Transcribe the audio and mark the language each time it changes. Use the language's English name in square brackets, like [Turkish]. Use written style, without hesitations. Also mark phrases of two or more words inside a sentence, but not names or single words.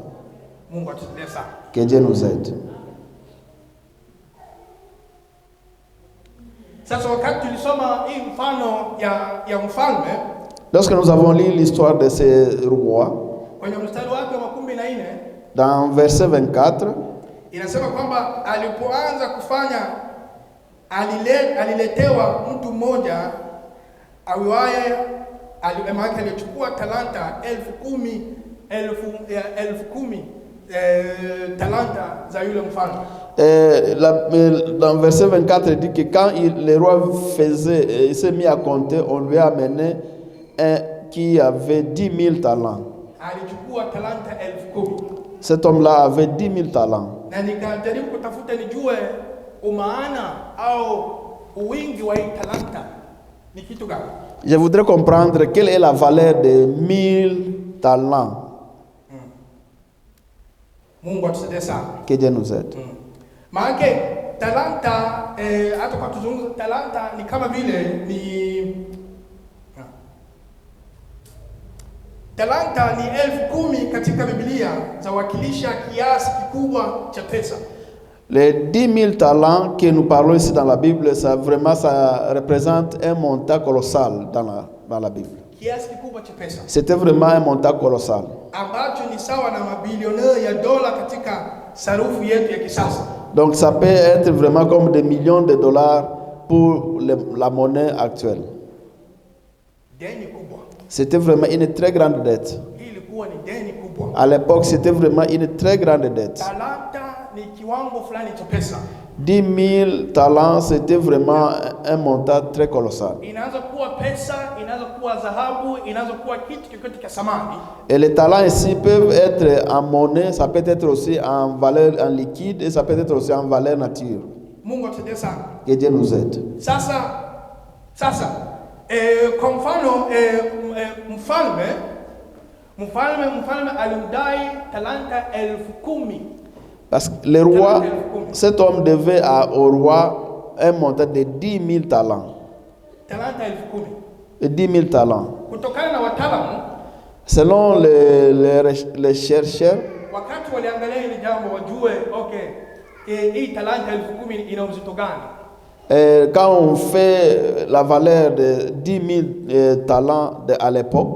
[French] Que Dieu nous aide. Lorsque nous avons lu l'histoire de ces rois, dans verset 24, [Swahili] inasema kwamba alipoanza kufanya aliletewa mtu mmoja awiwaye alichukua talanta 10,000 talanta za yule mfalme. [French] Dans verset 24, il dit que quand le roi il s'est mis à compter, on lui a amené un qui avait 10 000 talents. [Swahili] Alichukua talanta 10,000. [French] Cet homme-là avait 10 000 talents. [Swahili] Na nikajaribu kutafuta nijue umaana au uwingi wa talanta ni kitu gani. [French] Je voudrais comprendre quelle est la valeur de 1000 talents. [Swahili] Mungu atusaidie sana. [French] Que Dieu nous aide. [Swahili] Maana talanta hata kwa tuzungumza talanta ni kama vile ni talanta ni 10,000 katika Biblia zawakilisha kiasi kikubwa cha pesa. [French] Les 10 000 talents que nous parlons ici dans la Bible, ça représente un montant colossal dans la Bible. [Swahili] Kiasi kikubwa cha pesa. [French] C'était vraiment un montant colossal. [Swahili] Ambacho ni sawa na mabilioni ya dola katika sarufu yetu ya kisasa. [French] Donc ça peut être vraiment comme des millions de dollars pour la monnaie actuelle. [Swahili] Deni kubwa. [French] C'était vraiment une très grande dette. À l'époque, c'était vraiment une très grande dette. 10 000 talents, c'était vraiment un montant très colossal. Et les talents ici peuvent être en monnaie, ça peut être aussi en valeur en liquide et ça peut être aussi en valeur nature. Que Dieu nous aide. [Swahili] Kwa mfano mfalme alimdai talanta 10,000. [French] Parce que le roi, cet homme devait au roi un montant de 10 000 talents. [Swahili] Talanta 10,000. [French] 10 000 talents. [Swahili] Kutokana na wataalamu, [French] selon les chercheurs, [Swahili] wakati waliangalia hili jambo wajue hii talanta 10,000 ina uzito gani? [French] Quand on fait la valeur de 10 000 talents à l'époque,